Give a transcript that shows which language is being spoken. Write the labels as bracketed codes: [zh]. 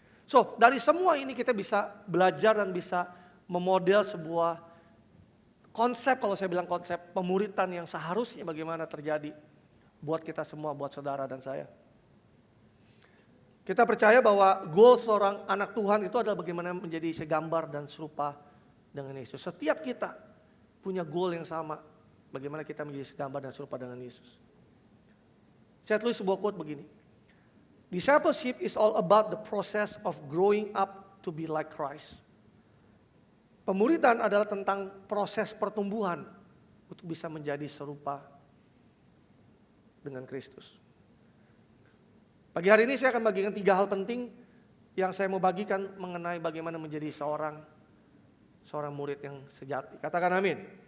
[id] So, dari semua ini kita bisa belajar dan bisa memodel sebuah konsep, kalau saya bilang konsep pemuritan yang seharusnya bagaimana terjadi buat kita semua, buat saudara dan saya. Kita percaya bahwa goal seorang anak Tuhan itu adalah bagaimana menjadi segambar dan serupa dengan Yesus. Setiap kita punya goal yang sama, bagaimana kita menjadi segambar dan serupa dengan Yesus. Saya tulis sebuah quote begini. [en] Discipleship is all about the process of growing up to be like Christ. [id] Pemuridan adalah tentang proses pertumbuhan untuk bisa menjadi serupa dengan Kristus. Pagi hari ini saya akan bagikan 3 hal penting yang saya mau bagikan mengenai bagaimana menjadi seorang murid yang sejati. Katakan amin.